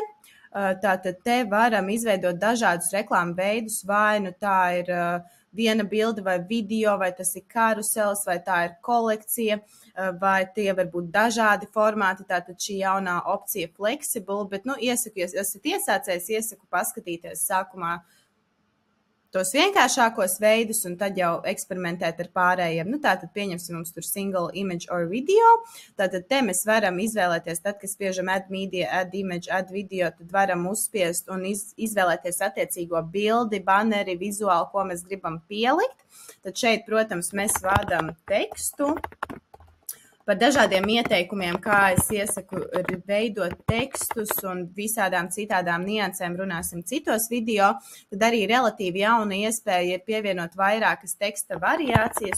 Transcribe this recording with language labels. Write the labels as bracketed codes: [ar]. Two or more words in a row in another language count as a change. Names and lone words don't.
[lv] Tātad te varam izveidot dažādus reklāmu veidus, vai nu tā ir viena bilde vai video, vai tas ir karusels, vai tā ir kolekcija, vai tie var būt dažādi formāti. Tātad šī jaunā opcija flexible, bet, iesaku, ja esat iesācējis, iesaku paskatīties sākumā tos vienkāršākos veidus un tad jau eksperimentēt ar pārējiem. Tātad pieņemsim mums tur [en] single image or video. [lv] Tātad te mēs varam izvēlēties, tad, kad spiežam [en] add media, add image, add video, [lv] tad varam uzspiest un izvēlēties attiecīgo bildi, banneri, vizuāli, ko mēs gribam pielikt. Tad šeit, protams, mēs vādam tekstu. Par dažādiem ieteikumiem, kā es iesaku veidot tekstus un visādām citādām niansēm runāsim citos video, tad arī relatīvi jauna iespēja ir pievienot vairākas teksta variācijas.